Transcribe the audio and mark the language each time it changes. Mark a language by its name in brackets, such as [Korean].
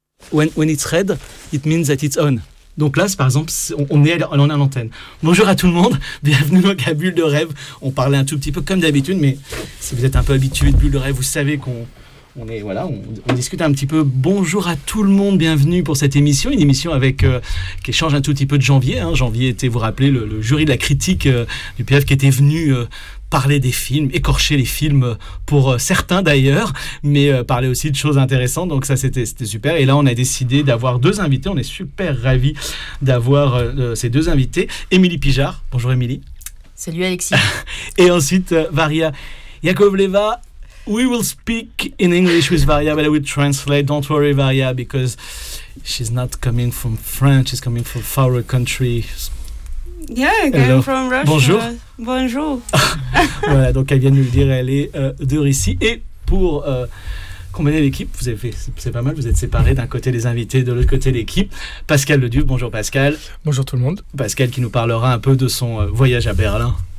[English] When it's red, it means that it's on. [French] Donc là, par exemple, on est à l'antenne. Bonjour à tout le monde, bienvenue dans la bulle de rêve. On parlait un tout petit peu comme d'habitude, mais si vous êtes un peu habitué de bulle de rêve, vous savez qu'on discute un petit peu. Bonjour à tout le monde, bienvenue pour cette émission, une émission avec qui change un tout petit peu de janvier. Hein. Janvier était, vous rappelez, le jury de la critique du PF qui était venu parler des films, écorcher les films pour certains d'ailleurs, mais parler aussi de choses intéressantes, donc ça c'était super. Et là on a décidé d'avoir deux invités, on est super ravis d'avoir ces deux invités. Émilie Pijard, bonjour Émilie. Salut Alexis. Et ensuite Varya Yakovleva. [English] We will speak in English with Varya, but I will translate. Don't worry Varya, because she's not coming from France, she's coming from far country. Yeah, I'm from Russia. [French] Bonjour. Bonjour. Voilà, donc elle vient de nous le dire, elle est de Russie. Et pour combiner l'équipe, vous avez fait, c'est pas mal, vous êtes séparés d'un côté les invités, de l'autre côté l'équipe. Pascal Leduc, bonjour Pascal. Bonjour tout le monde. Pascal qui nous parlera un peu de son voyage à Berlin.